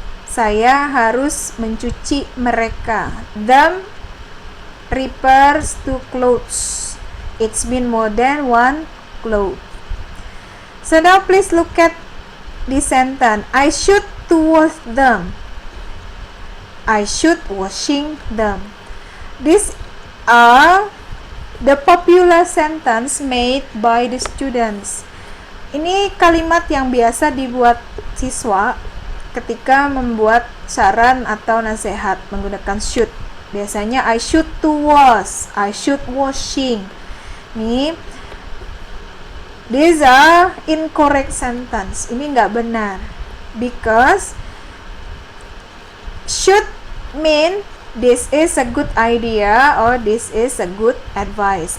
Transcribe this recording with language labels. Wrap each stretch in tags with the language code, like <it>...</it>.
<id>Saya harus mencuci mereka.</id> <en>Them refers to clothes. It's been more than one cloth. So now please look at this sentence. I should to wash them. I should washing them. These are the popular sentence made by the students.</en> <id>Ini kalimat yang biasa dibuat siswa ketika membuat saran atau nasihat menggunakan should. Biasanya</id> <en>I should to wash, I should washing.</en> <id>Nih,</id> <en>these are incorrect sentence.</en> <id>Ini nggak benar.</id> <en>Because should mean this is a good idea or this is a good advice.</en>